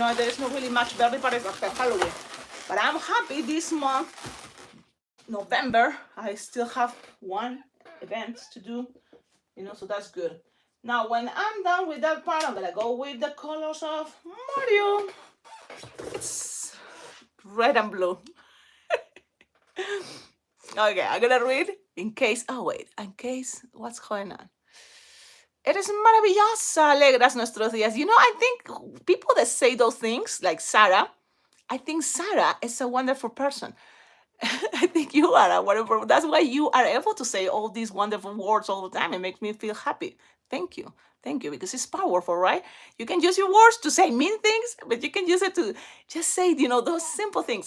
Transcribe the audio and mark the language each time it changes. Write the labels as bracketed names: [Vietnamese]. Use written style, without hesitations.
[English] There's not really much birthday parties after Halloween. But I'm happy this month, November, I still have one event to do, so that's good. Now, when I'm done with that part, I'm gonna go with the colors of Mario. It's red and blue. Okay, I'm gonna read in case, what's going on? [Spanish] Eres maravillosa, alegras nuestros días. [English] I think people that say those things, like Sarah, I think Sarah is a wonderful person. I think you are a wonderful, that's why you are able to say all these wonderful words all the time. It makes me feel happy. Thank you, because it's powerful, right? You can use your words to say mean things, but you can use it to just say, those simple things.